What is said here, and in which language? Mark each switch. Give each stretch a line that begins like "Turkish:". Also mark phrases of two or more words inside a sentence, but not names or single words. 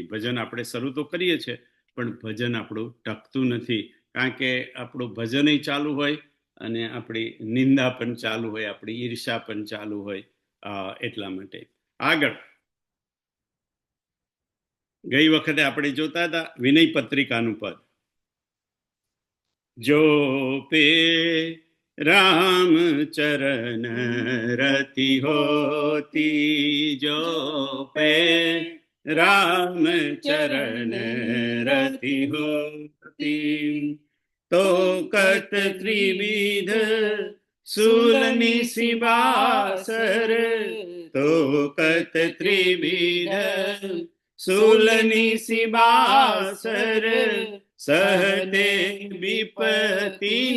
Gujarati: ભજન આપણે શરૂ તો કરીએ છીએ પણ ભજન આપણું ટકતું નથી, કારણ કે આપણું ભજન ચાલુ હોય અને આપણી નિંદા પણ ચાલુ હોય, આપણી ઈર્ષા પણ ચાલુ હોય. એટલા માટે આગળ ગઈ વખતે આપણે જોતા હતા વિનય પત્રિકાનું પદ:
Hindi: जो पे राम चरण रति होती, जो पे राम चरण रति होती, तो कत त्रिविध सूलनी सिबासर, तो कत त्रिविध सूलनी सिबासर, सहते विपति